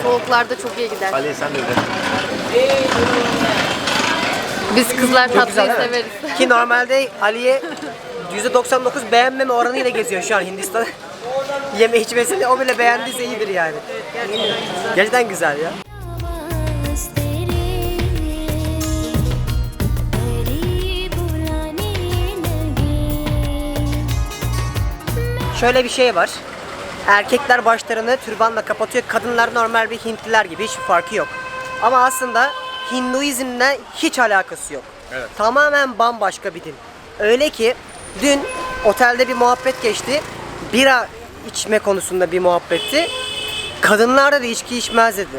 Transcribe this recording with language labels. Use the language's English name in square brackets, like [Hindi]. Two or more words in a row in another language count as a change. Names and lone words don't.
[Turkish] Soğuklarda çok iyi gider. Ali sen de dene. Biz kızlar Çok güzel tatlıyı değil mi? severiz. Ki normalde Ali'ye %99 beğenmeme oranıyla geziyor şu an Hindistan'da. Yeme içmesini o bile beğendiyse iyidir yani. Gerçekten güzel ya. [Hindi] आवाज़ तेरी बुलाने लगे [Turkish] Şöyle bir şey var. Erkekler başlarını türbanla kapatıyor. Kadınlar normal bir Hintliler gibi, hiçbir farkı yok. Ama aslında Hinduizmle hiç alakası yok. Evet. Tamamen bambaşka bir din. Öyle ki dün otelde bir muhabbet geçti. Bira içme konusunda bir muhabbetti. Kadınlar da içki içmez dedi.